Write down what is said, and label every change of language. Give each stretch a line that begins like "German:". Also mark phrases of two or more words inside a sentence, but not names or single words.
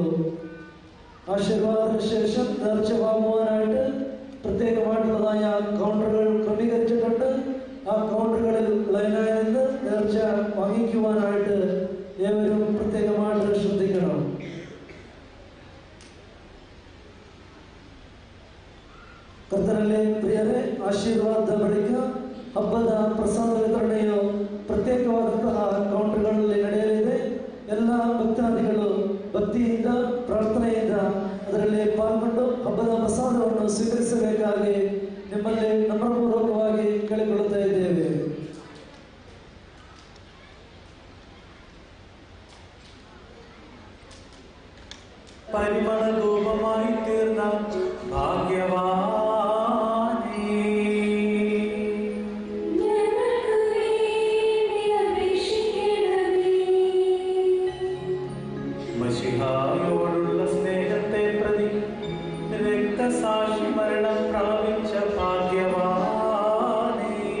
Malayalam: ആശീർവാദത്തിന് ശേഷം നേർച്ച വാങ്ങുവാനായിട്ട് പ്രത്യേകമായിട്ടുള്ളതായ കൗണ്ടറുകൾ ക്രമീകരിച്ചിട്ടുണ്ട്. ആ കൗണ്ടറുകളിൽ ലൈനായി നിന്ന് നേർച്ച വാങ്ങിക്കുവാനായിട്ട് ഏവരും പ്രത്യേകമായിട്ട് ശ്രദ്ധിക്കണം.
Kannada: ಕರ್ತನಲ್ಲಿ ಪ್ರಿಯರೇ, ಆಶೀರ್ವಾದ ಬಳಿಕ ಹಬ್ಬದ ಪ್ರಸಾದ ವಿತರಣೆಯು ಪ್ರತ್ಯೇಕವಾದಂತಹ ಕೌಂಟರ್ಗಳಲ್ಲಿ ನಡೆಯಲಿದೆ. ಎಲ್ಲ ಭಕ್ತಾದಿಗಳು ಭಕ್ತಿಯಿಂದ ಪ್ರಾರ್ಥನೆಯಿಂದ ಅದರಲ್ಲಿ ಪಾಲ್ಗೊಂಡು ಹಬ್ಬದ ಪ್ರಸಾದವನ್ನು ಸ್ವೀಕರಿಸಬೇಕಾಗಿ ನಿಮ್ಮಲ್ಲಿ ನಮ್ರಪೂರ್ವಕವಾಗಿ ಕೇಳಿಕೊಳ್ಳುತ್ತಾ ಇದ್ದೇವೆ.
Malayalam: പരിമള ധൂപമായി തീർന്ന ഭാഗ്യവാനേ, മശിഹായോടുള്ള സ്നേഹത്തെ പ്രതി രക്തസാക്ഷി മരണം പ്രാപിച്ച ഭാഗ്യവാനേ,